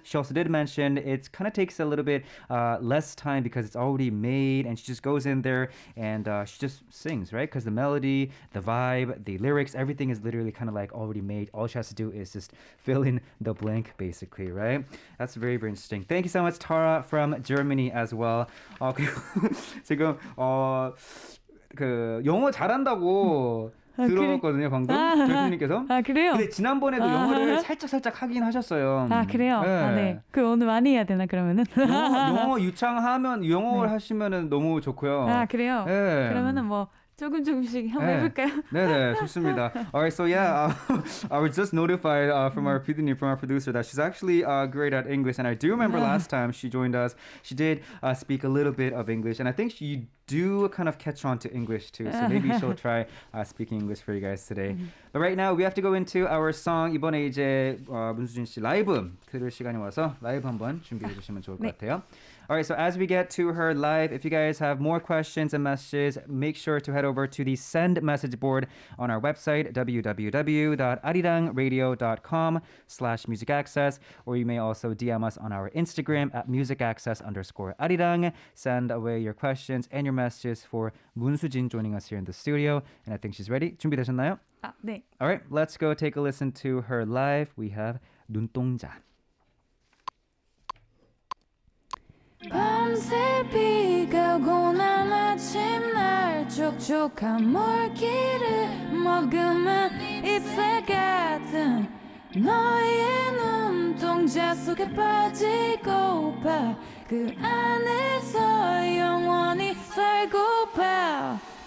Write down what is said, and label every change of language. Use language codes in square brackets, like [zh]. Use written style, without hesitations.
[en] She also did mention it kind of takes a little bit less time because it's already made, and she just goes in there and she just sings, right? Because the melody, the vibe, the lyrics, everything is literally kind of like already made. All she has to do is just fill in the blank, basically, right? That's very, very interesting. Thank you so much, Tara from Germany as well. [ko] 그리고 지금 그 영어 잘한다고 들었거든요, 방금 교수님께서. 아, 그래요? 근데 지난번에도 영어를 살짝 하긴 하셨어요. 아, 그래요? 네. 아, 네. 그 오늘 많이 해야 되나 그러면은? 영어 유창하면 영어를 하시면은 너무 좋고요. 아, 그래요? 네. 그러면은 뭐 조금씩 한번 해볼까요? 네네, 좋습니다. [en] All right, so yeah, I was just notified from our producer that she's actually great at English, and I do remember last time she joined us, she did speak a little bit of English, and I think you do kind of catch on to English too, so maybe she'll try speaking English for you guys today. But right now, we have to go into our song. [ko] 이번에 이제 문수진 씨 라이브 들을 시간이 와서 라이브 한번 준비해 주시면 좋을 것 같아요. [en] Alright, so as we get to her live, if you guys have more questions and messages, make sure to head over to the send message board on our website, www.arirangradio.com/musicaccess, or you may also DM us on our Instagram at musicaccess_arirang. Send away your questions and your messages for 문수진 joining us here in the studio, and I think she's ready. [ko] 준비되셨나요? 아, 네. [en] Alright, let's go take a listen to her live. We have 눈동자. [ko] 밤새 비가 오고 난 아침 날 촉촉한 물기를 머금은 잎새 같은 너의 눈동자 속에 빠지고파 그 안에서 영원히 살고파